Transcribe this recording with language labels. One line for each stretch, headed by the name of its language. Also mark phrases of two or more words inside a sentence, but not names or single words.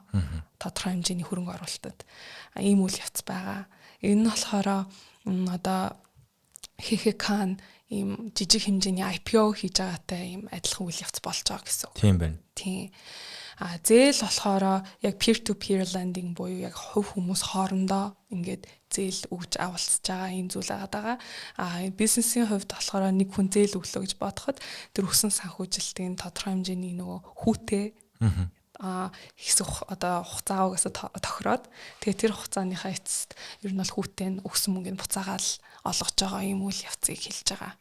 Mongolian: Тодорхой хэмжээний хөрөнгө оруулалтад ийм үйл явц байгаа. Энэ нь болохоор одоо ХХК ийм жижиг хэмжээний IPO хийж байгаатай ийм адилхан үйл явц болж байгаа гэсэн үг. Тийм байна. Тийм. Зээл болохоор яг
English: peer to peer lending
Mongolian: буюу яг хувь хүмүүс хоорондоо ингээд зээл өгж авалцж байгаа ийм зүйл байгаа. Бизнесийн хувьд болохоор нэг хүн зээл өглөө гэж бодоход тэр өсөн санхүүжилтийн тодорхой хэмжээний нөгөө хүүтэй хэсэг одоо хугацаагаас тохироод тэгээ тэр хугацааныхаа эцэст ер нь бол хүүтэй нь өгсөн мөнгөнд буцаагаал олгож байгаа юм үйл явцыг хэлж байгаа.